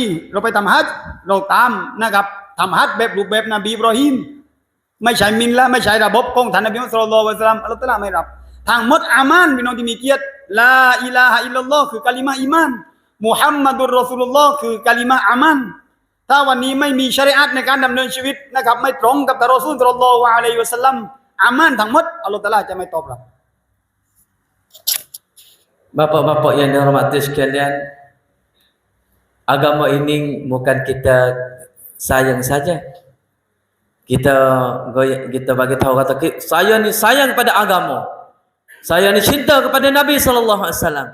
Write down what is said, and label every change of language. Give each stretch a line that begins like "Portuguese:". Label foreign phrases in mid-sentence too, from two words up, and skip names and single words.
Thai: เราไปทำฮัจญ์เราตามนะครับทำฮัจญ์แบบรูปแบบนบีอิบรอฮีมไม่ใช่มิลละไม่ใช่ระบบของท่านนบีมุฮัมมัด
Arabic: صلى الله عليه وسلم
Thai: อัลเลาะห์ตะอาลาไม่รับทางหมดอามันพี่น้องที่มีเกียรติ
Arabic: لا إله إلا الله
Thai: คือกะลิมะห์อีมาน
Arabic: محمد رسول الله
Thai: คือกะลิมะห์อามันถ้าวันนี้ไม่มีชะรีอะห์ในการดำเนินชีวิตนะครับไม่ตรงกับท่านรอซูล
Arabic: صلى الله عليه وسلم
Thai: อามันทั้งหมดอัลเลาะห์ตะอาลาจะไม่ตอบรับ
Malay: Bapak-bapak yang dihormati sekalian, agama ini bukan kita sayang saja. Kita bagi tahu kata saya ni sayang pada agama. Saya ni cinta kepada Nabi
Arabic: صلى الله عليه وسلم.